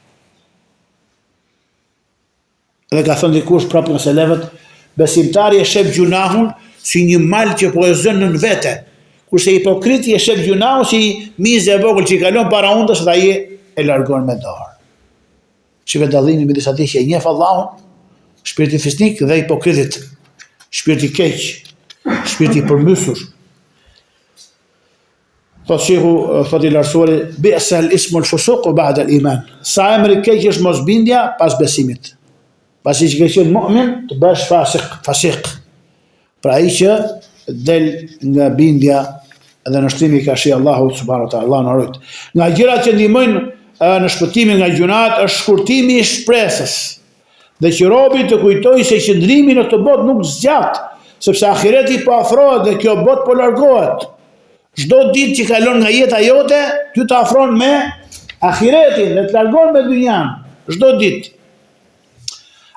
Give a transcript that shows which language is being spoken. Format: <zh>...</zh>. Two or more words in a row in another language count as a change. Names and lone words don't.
<sq>Dhe ka thënë dikush prapë nga selefët, besimtari e shef gjunahun si një mal që po e zën nën vete, kurse hipokriti e shef gjunahun si mizë e vogël që i kalon para undës dhe ai e largon me dorë. Shive dallimin midis atij që e njeh Allahun, shpirti fisnik, dhe hipokritit, shpirti keq, shpirti përmbysur. Thotë shehu, thotë i lartësuari,</sq> <ar>بئس الاسم الفسوق بعد الإيمان.</ar> <sq>Sa emri keq është mosbindja pas besimit. Pasi që ke qenë mu'min, të bësh fasik. Pra ai që del nga bindja dhe nështrimi ka shi Allahu</sq> <ar>سبحانه وتعالى,</ar> <sq>Allah na rujt. Nga gjërat që ndihmojnë në shpëtimin nga gjunahet është shkurtimi i shpresës. Dhe që robi të kujtoj se qëndrimi në këtë botë nuk zgjat, sepse ahireti po afrohet dhe kjo botë po largohet. Çdo ditë që kalon nga jeta jote, ty të afron me ahiretin dhe të largon me dynjan, çdo ditë.</sq>